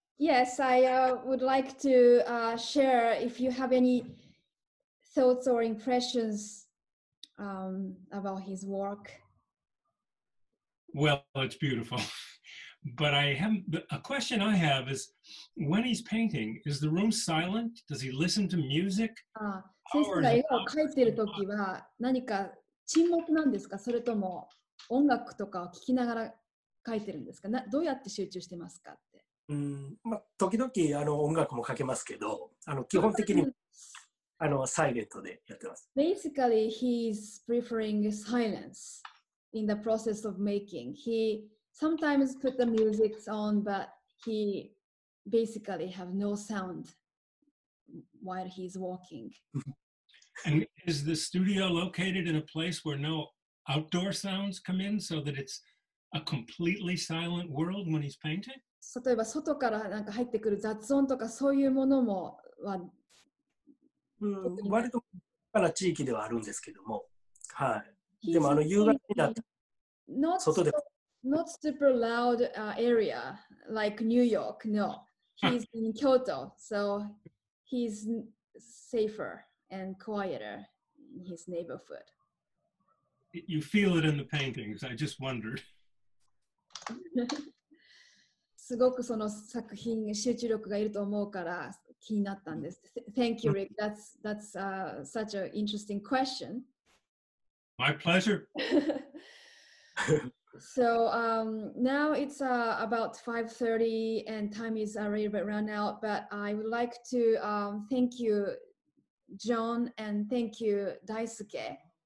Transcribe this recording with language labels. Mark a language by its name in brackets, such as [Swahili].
[English] yes, I would like to share if you have any thoughts or impressions about his work. Well, it's beautiful. But I have a question I have is, when he's painting, is the room silent? Does he listen to music? [Japanese] 先生が絵を描いてるときは何か沈黙なんですか、それとも音楽とかを聴きながら描いてるんですか、どうやって集中してますかって。時々音楽もかけますけど、基本的にサイレントでやってます。 [English] Basically, he's preferring silence in the process of making. He sometimes put the music on, but he basically have no sound while he's walking. And is the studio located in a place where no outdoor sounds come in, so that it's a completely silent world when he's painting? [Japanese] 例えば外からなんか入ってくる雑音とかそういうものもは、割とな地域ではあるんですけども、はい。でも夕方になって外で。 [English] Not super loud area like New York. No, he's in Kyoto, so he's safer and quieter in his neighborhood. You feel it in the paintings. I just wondered. [Japanese] すごくその作品に集中力がいると思うから気になったんです。 [English] Thank you, Rick. That's such an interesting question. My pleasure. So now it's about 5:30 and time is a little bit run out, but I would like to thank you, John, and thank you, Daisuke.